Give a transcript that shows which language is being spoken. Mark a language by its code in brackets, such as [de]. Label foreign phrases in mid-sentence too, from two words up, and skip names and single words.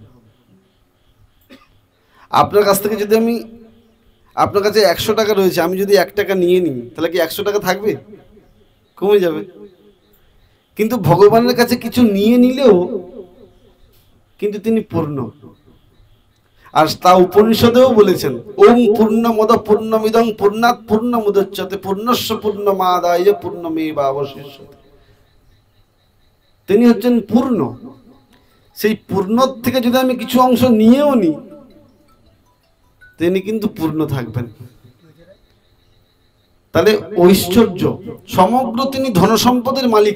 [bn] আপনার কাছ থেকে যদি আপনার কাছে 100 টাকা রয়েছে, আমি যদি 1 টাকা নিয়ে নিই, তাহলে কি 100 টাকা থাকবে? কমে যাবে। কিন্তু ভগবানের কাছে কিছু নিয়ে নিলেও কিন্তু তিনি পূর্ণ। আর তা উপনিষদেও বলেছেন, [sa] ওম পূর্ণমদ পূর্ণমিদং পূর্ণাৎ পূর্ণমুদচ্যতে পূর্ণস্য পূর্ণমাদায় পূর্ণমেবাবশিষ্যতে। [bn] তিনি হচ্ছেন পূর্ণ। সেই পূর্ণ থেকে যদি আমি কিছু অংশ নিয়েও নিই, তিনি কিন্তু পূর্ণ থাকবেন। তাহলে ঐশ্বর্য সমগ্র, তিনি ধনসম্পদের মালিক।